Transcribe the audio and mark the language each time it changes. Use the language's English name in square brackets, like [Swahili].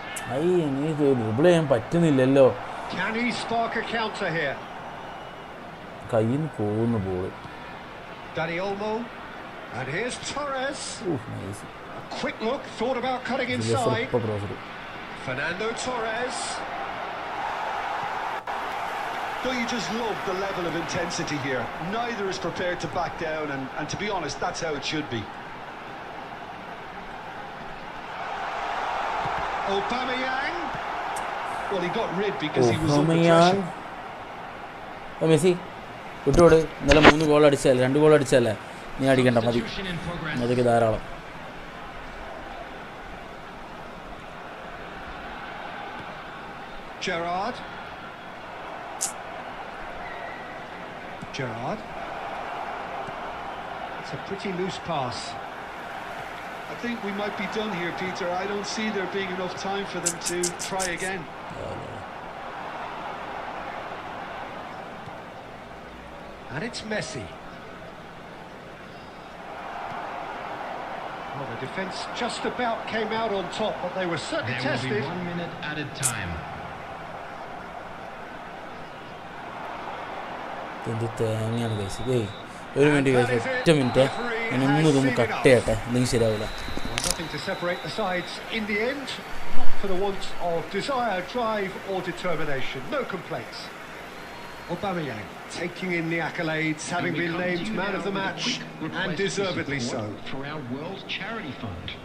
[Malayalam] എനിക്ക് ഡ്രിബിൾ ചെയ്യാൻ പറ്റുന്നില്ലല്ലോ. [English] Can he spark a counter here? [Malayalam] കയ്യിൽ നിന്ന് പോകുന്ന ball. [English] Dani Olmo. And here's Torres. Nice. A quick look, thought about cutting inside. Fernando Torres. Don't you just love the level of intensity here? Neither is prepared to back down, and to be honest, that's how it should be. Aubameyang. Well, he got rid because he was under pressure. [Malayalam] Messi വിട്ടോട്. ഇന്നലെ 3 goal അടിച്ചല്ലേ, 2 goal അടിച്ചല്ലേ, നീ അടിക്കണ്ട, മതി, അതൊക്കെ ധാരാളം. [English] Gerrard. It's a pretty loose pass. I think we might be done here, Peter. I don't see there being enough time for them to try again. And it's Messi. Well, the defence just about came out on top, but they were certainly tested. There will be 1 minute added time. [Malayalam] എന്ത് തേങ്ങയാണ് കഴിച്ച്. ഒരു minute കഴിച്ച്, ഒറ്റ minute, ഞാനൊന്നും ഇതൊന്ന് cut ചെയ്യട്ടെ, അല്ലെങ്കിൽ ശരിയാവില്ല. [English] Nothing to separate the sides in the end, not for the want of desire, drive or determination. No complaints. Aubameyang taking in the accolades, having been named man of the match, and deservedly so. For our World Charity Fund.